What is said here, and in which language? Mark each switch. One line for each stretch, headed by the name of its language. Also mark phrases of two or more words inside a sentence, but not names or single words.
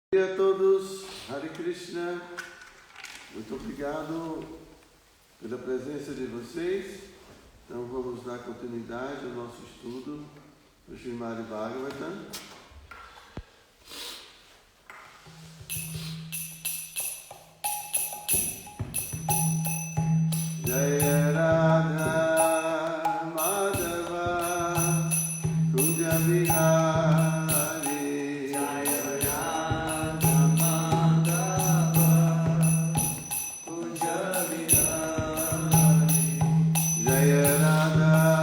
Portuguese: Bom dia a todos, Hare Krishna, muito obrigado pela presença de vocês. Então vamos dar continuidade ao nosso estudo do Srimad Bhagavatam. Jaya Radha Madhava Kunja Vihari Jaya Radha Madhava Kunja Vihari Jaya Radha